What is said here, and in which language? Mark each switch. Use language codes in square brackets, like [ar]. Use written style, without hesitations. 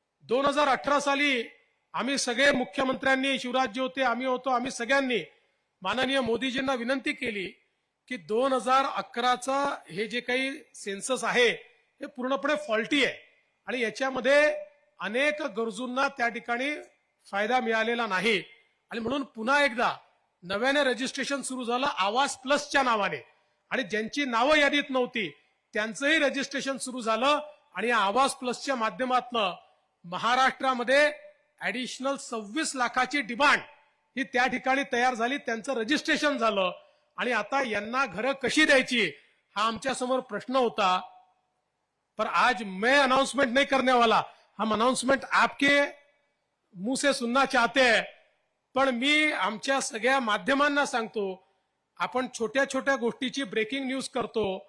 [mr] 2018 साली आम्ही सगळे मुख्यमंत्र्यांनी, शिवराजजी होते, आम्ही होतो, आम्ही सगळ्यांनी माननीय मोदीजींना विनंती केली की 2011चा हे जे काही सेन्सस आहे हे पूर्णपणे फॉल्टी आहे आणि याच्यामध्ये अनेक गरजूंना त्या ठिकाणी फायदा मिळालेला नाही आणि म्हणून पुन्हा एकदा नव्याने रजिस्ट्रेशन सुरू झालं आवास प्लसच्या नावाने आणि ज्यांची नावं यादीत नव्हती त्यांचंही रजिस्ट्रेशन सुरू झालं आणि या आवास प्लसच्या माध्यमातून महाराष्ट्रामध्ये ऍडिशनल 26 लाखाची डिमांड ही त्या ठिकाणी तयार झाली, त्यांचं रजिस्ट्रेशन झालं आणि आता यांना घरं कशी द्यायची हा आमच्या समोर प्रश्न होता। [hi] पर आज मैं अनाउंसमेंट नहीं करने वाला, हम अनाउंसमेंट आपके मुंह से सुनना चाहते हैं। [mr] पण मी आमच्या सगळ्या माध्यमांना सांगतो आपण छोट्या छोट्या गोष्टीची ब्रेकिंग न्यूज करतो।